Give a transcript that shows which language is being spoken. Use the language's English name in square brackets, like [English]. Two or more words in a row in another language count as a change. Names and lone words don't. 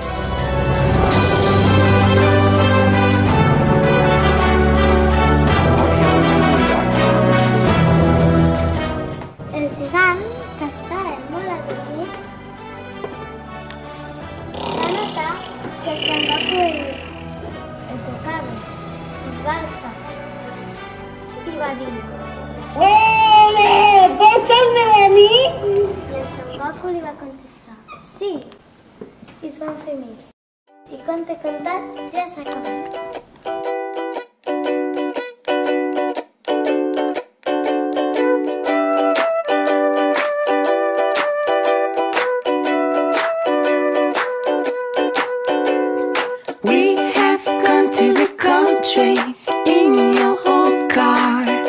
[Catalan] El gegant, que estava molt avergonyit, va notar que el Son Goku el tocava, es va alçar i va dir: Vols tornar a mi? I el Son Goku li va contestar: sí. I es van fer amics. I conte contat ja s'ha acabat. [English] We have gone to the country in your old car.